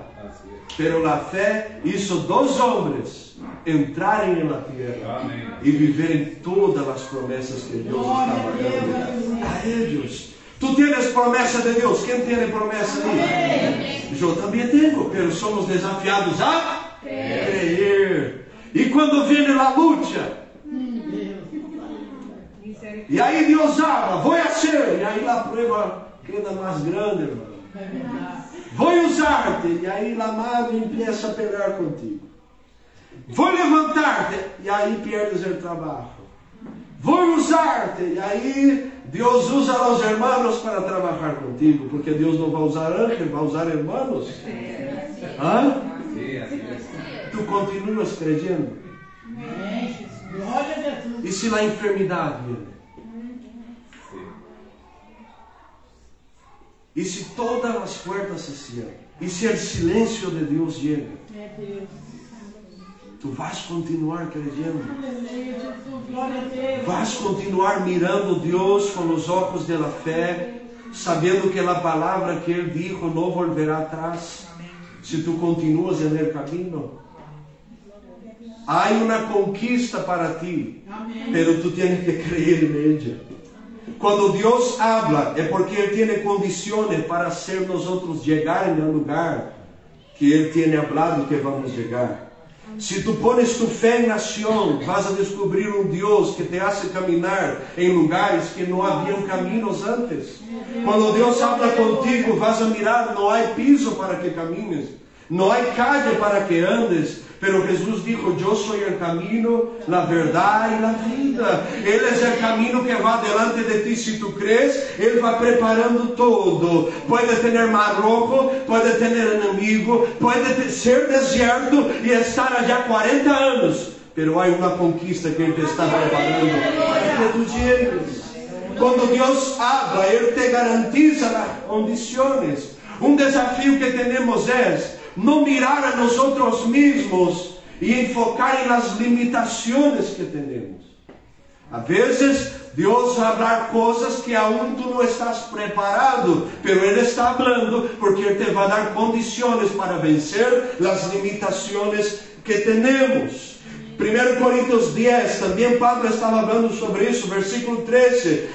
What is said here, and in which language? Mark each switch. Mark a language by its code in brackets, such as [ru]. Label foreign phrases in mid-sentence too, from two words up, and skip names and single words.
[es] Pero la fe hizo 2 hombres entrarem en la tierra y vivir todas las promesas que Dios estaba dando a ellos. Tú tienes promesa de Dios. ¿Quién tiene promesa ahí? Yo también tengo, pero somos desafiados a creer. Y cuando viene la lucha, [pt] e aí Deus habla, vou hacer, e aí [es] a prueba queda [pt] mais grande, irmão. Vou usar-te, e aí a [es] madre empieza a pelear contigo. [pt] Vou levantar-te, e aí perdes o trabalho. Vou usar-te, e aí Deus usa os hermanos para trabalhar contigo, porque Deus não vai usar ángeles, vai usar hermanos. Hã? Tu continuas creyendo? E se a enfermidade viene? E se todas as portas se cierram? E se o silêncio de Deus chega? Tu vais continuar creyendo? Vais continuar mirando Deus com os olhos da fé, sabendo que a palavra que Ele dijo não volverá atrás? Se tu continuas [es] en el camino, [pt] há uma conquista para ti, [es] pero tu tienes que creer en ella. [pt] Quando Deus habla, é porque Ele tem condições para [es] hacer nosotros llegar en el lugar [pt] que Ele tem hablado que [es] vamos llegar. [pt] Se [es] tu pones tu [pt] fé em nação, vas a descobrir um Deus que [es] te hace caminar [pt] em lugares que não haviam caminhos antes. Quando Deus habla contigo, [es] vas a mirar, [pt] não há piso [es] para que camines, [pt] não há calle [es] para que andes. Pero Jesús dijo, yo soy el camino, la verdad y la vida. Él es el camino que va delante de ti. Si tú crees, Él va preparando todo. Puede tener mar rojo, puede tener enemigo, puede ser desierto y estar allá 40 años. Pero hay una conquista que Él te está preparando para que tú llegues. Cuando Dios habla, Él te garantiza las condiciones. Un desafío que tenemos es não mirar a nosotros mismos e enfocar em las [pt] limitações que temos. A vezes, Deus vai falar coisas que [es] aún tu [pt] não estás preparado, pero Ele está falando porque Ele te vai dar condições para vencer as limitações que temos. 1 Coríntios 10, também Pablo estava falando sobre isso, versículo 13.